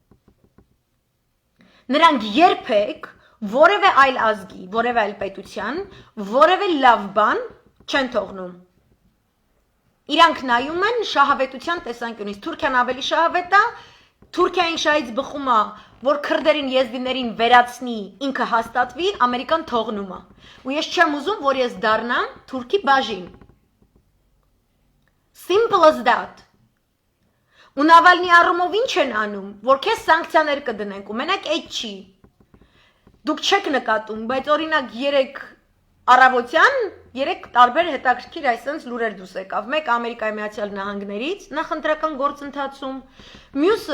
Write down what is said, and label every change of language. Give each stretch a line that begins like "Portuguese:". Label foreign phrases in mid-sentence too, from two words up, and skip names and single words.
Armenian: Նրանք երբեք որևէ այլ ազգի, որևէ այլ պետության, որևէ լավ բան չեն թողնում։ Իրանք նայում են շահավետության տեսանկյունից, Թուրքիան ավելի շահավետ է, Թուրքիային շահից բխում է, որ քրդերին, եզդիներին վերացնի, ինքը հաստատվի, Ամերիկան թողնում է։ Ու ես չեմ ուզում, որ ես դառնամ Թուրքի բաժին։
English: Simple as that։
Armenian: Ու Նավալնի առումով ինչ են անում, որ քեզ սանկցիաներ կդնենք, ու մենակ այդ չի։ Դուք չեք նկատում, բայց օրինակ 3 առավոտյան 3 տարբեր հետաքրքիր այսպես լուրեր դուրս եկավ։ Մեկը Ամերիկայի Միացյալ Նահանգներից նախընտրական գործընթացում, մյուսը